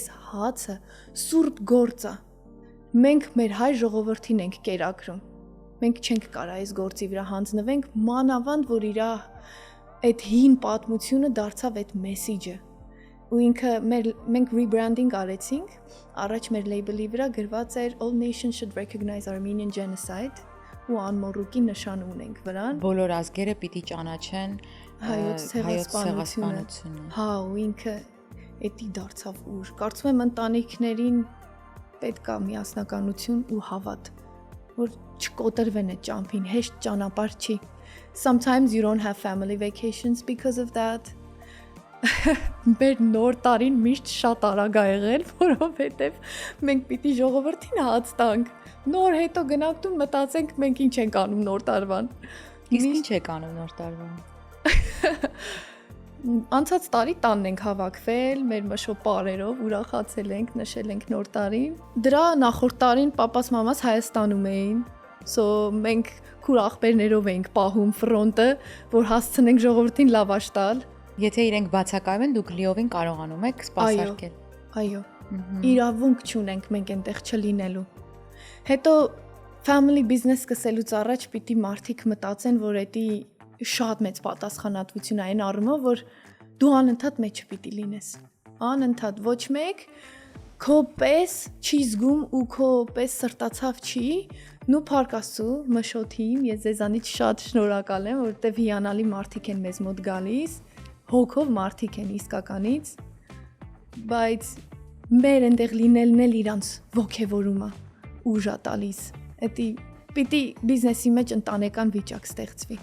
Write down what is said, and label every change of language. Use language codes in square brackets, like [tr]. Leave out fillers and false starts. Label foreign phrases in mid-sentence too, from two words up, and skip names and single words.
[hy] հացը սուրբ գործ է մենք մեր հայ ժողովրդին ենք կերակրում մենք չենք կարա այս գործի վրա հանձնվենք մանավանդ որ իր այդ հին պատմությունը դարձավ այդ մեսիջը ու ինքը մենք rebranding արեցինք առաջ մեր label-ի վրա գրված էր [en] all nations should recognize Armenian genocide [hy] ու անմոռուկի նշան ունենք վրան բոլոր ազգերը պիտի ճանաչեն հայոց ցեղասպանությունը։ Հա, ու ինքը էդի դարձավ ուր։ Կարծում եմ ընտանիքներին պետք է միասնականություն ու հավատ, որ չկոտրվեն այդ ճամփին, հեշտ ճանապարհ չի։ [en] Sometimes you don't have family vacations because of that. [hy] Մեր նոր տարին միշտ շատ արագ ա եղել, որովհետև մենք պիտի ժողովրդին հաց տանք։ Նոր հետո գնանք տուն մտածենք մենք ինչ ենք անում նոր տարվան։ Իսկ ինչ եք անում նոր տարվան։ Անցած տարի տանն ենք հավաքվել, մեր մշո պարերով ուրախացել ենք, նշել ենք նոր տարին։ Դրա նախորդ տարին պապաս մամաս Հայաստանում էին, so մենք քուր ախպերներով էինք պահում ֆրոնտը, որ հասցնենք ժողովրդին լավաշ տալ։ Եթե իրենք բացակայում են, դուք լիովին կարողանում եք սպասարկել։ Այո։ Իրավունք չունենք մենք այնտեղ չլինելու։ Հետո [en] family business [hy] սկսելուց առաջ պիտի մարդիկ մտածեն, որ էդի շատ մեծ պատասխանատվություն է այն առումով, որ դու անընդհատ մեջ պիտի լինես։ Անընդհատ ոչ մեկ քո պես չի զգում ու քո պես սրտացավ չի, նու փառք Աստծո, մշոթիմ, ես ձեզանից շատ շնորհակալ եմ, որովհետև հիանալի մարդիկ են մեզ մոտ գալիս, հոգով մարդիկ են իսկականից, բայց մեր այնտեղ լինելն էլ իրանց ոգևորում է, ուժ է տալիս։ Էդի պիտի բիզնեսի մեջ ընտանեկան վիճակ ստեղծվի։